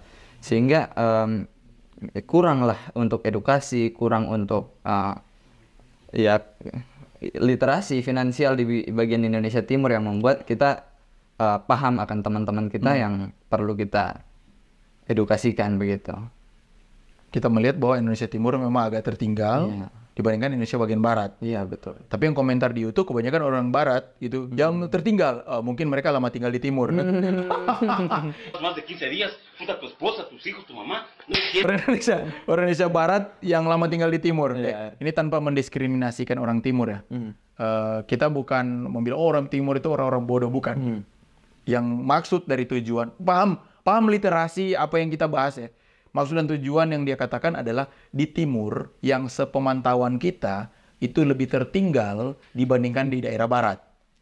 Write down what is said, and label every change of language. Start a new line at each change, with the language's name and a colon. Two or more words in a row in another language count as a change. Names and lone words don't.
Indonesian: Sehingga kurang lah untuk edukasi, kurang untuk literasi finansial di bagian Indonesia Timur, yang membuat kita paham akan teman-teman kita yang perlu kita edukasikan begitu. Kita melihat bahwa Indonesia Timur memang agak tertinggal dibandingkan Indonesia bagian Barat. Iya, betul. Tapi yang komentar di YouTube kebanyakan orang Barat gitu, yang tertinggal. Mungkin mereka lama tinggal di Timur.
Spanish: Más de 15 días, puta, tu esposa, tus hijos, tu mamá.
Indonesian: Orang Indonesia Barat yang lama tinggal di Timur. Ini tanpa mendiskriminasikan orang Timur ya. Kita bukan membilang orang Timur itu orang-orang bodoh, bukan. Yang maksud dari tujuan, paham literasi apa yang kita bahas ya. Maksud dan tujuan yang dia katakan adalah di Timur yang sepemantauan kita itu lebih tertinggal dibandingkan di daerah Barat.